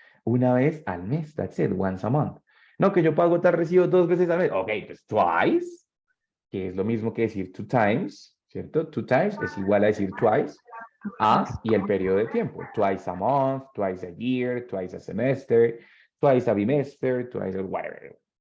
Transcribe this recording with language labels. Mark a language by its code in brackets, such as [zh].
[es] Una vez al mes, [en] that's it, once a month. [es] No, que yo pago tal recibo 2 veces al mes. Ok, pues twice, que es lo mismo que decir 2 times, ¿cierto? 2 times es igual a decir twice, y el periodo de tiempo. [en] Twice a month, twice a year, twice a semester, twice a bimester, twice a whatever.